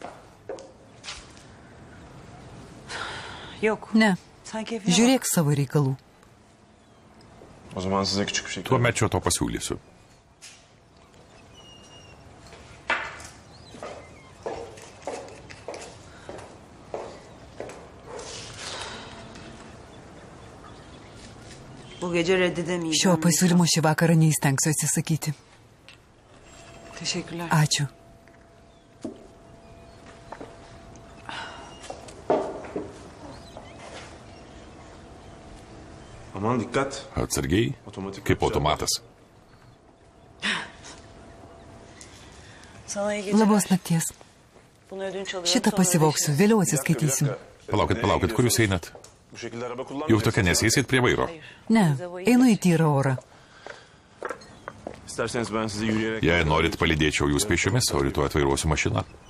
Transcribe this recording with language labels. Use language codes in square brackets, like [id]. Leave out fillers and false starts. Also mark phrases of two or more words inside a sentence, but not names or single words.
[lt] Ne. Žiūrėk savo reikalų. [tr] O zaman size küçük bir şey. [lt] Tuomet čia to pasiūlysiu. Šio pasiūlymo šį vakarą neįstengsiu atsisakyti. Ačiū. [tr] Aman dikkat. [lt] Atsargiai, kaip automatas. Labos nakties. Šitą pasivauksiu, vėliau atsiskaitysim. Palaukit, kur jūs einat? [tr] Bu şekilde araba kullanmayın. [lt] Jau tokia nesėsit prie vairo. Ne, einu į tyrą orą. [tr] İsterseniz ben sizi yürüyerek... [lt] Jei norit, palydėčiau jūs pėsčiomis, o rytoj atvairuosiu mašiną.